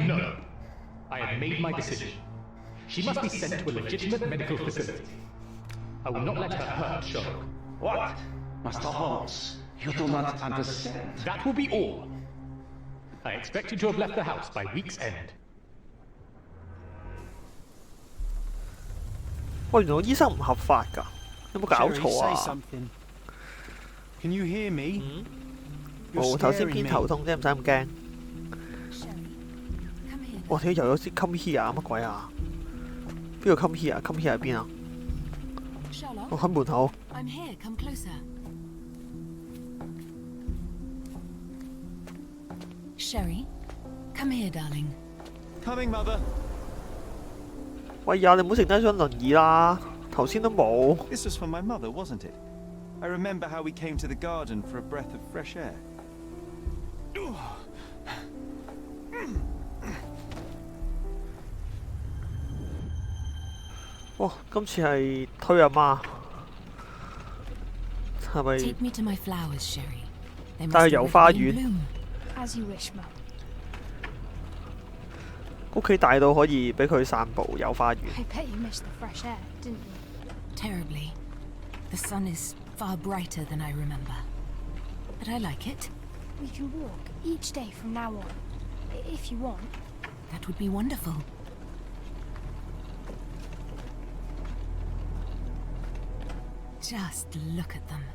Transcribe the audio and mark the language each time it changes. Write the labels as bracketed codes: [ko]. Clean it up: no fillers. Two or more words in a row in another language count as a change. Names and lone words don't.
[en] No. I have made my decision. She must be sent to a legitimate medical facility. I will not let her hurt Sherlock. What? Master Holmes, you do not understand. That will be all. I expect you to have left the house by week's end. [yue] 喂，原來醫生唔合法㗎，有冇搞錯啊？ [en] Can you hear me? [yue] 頭先偏頭痛啫，唔使咁驚。哇！屌，又有啲 [en] come here [yue] 乜鬼啊？邊個 [en] come here？ come here [yue] 喺邊啊？我喺門口。 [en] Sherry, come here, darling. Coming, mother. [yue] 喂呀，你唔好成低張輪椅啦，頭先都冇。 [en] This was for my mother, wasn't it? I remember how we came to the garden for a breath of fresh air. [yue] 哇，今次係推阿媽，係咪？ [en] Take me to my flowers, Sherry. [yue] 但係遊花園。 [en] As you wish, Mum. [yue] 屋企大到可以俾佢散步遊花園。 [en] I bet you missed the fresh air, didn't you? Terribly. The sun is far brighter than I remember. But I like it. We can walk each day from now on, if you want. That would be wonderful. Just look at them.